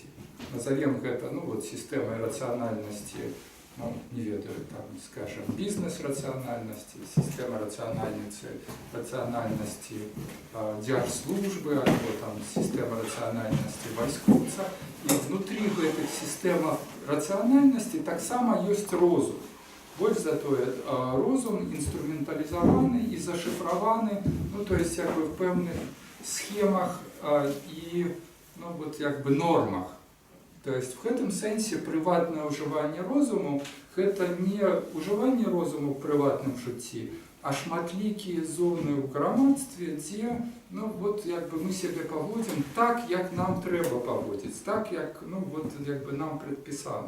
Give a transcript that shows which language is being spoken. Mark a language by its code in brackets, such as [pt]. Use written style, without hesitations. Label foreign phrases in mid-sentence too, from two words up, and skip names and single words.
[be] Назовем гэта, сістэмай рацыянальнасці, не ведаю, скажем, бізнес-рацыянальнасці, сістэма рацыянальнасці дзяржслужбы, альбо сістэма рацыянальнасці вайскоўца. І внутрі гэтых сістэмаў рацыянальнасці таксама ёсць розум. Больш за тое, розум інструменталізаваны і зашыфраваны, [ru] то есть в [be] пэўных схемах і нормах. [ru] То есть в [be] гэтым сэнсе прыватнае ўжыванне розуму – гэта не ўжыванне розуму ў прыватным жыцці, а шматлікія зоны ў грамадстве, дзе мы сябе паводзім так, як нам трэба паводзіць, так, як нам прадпісана.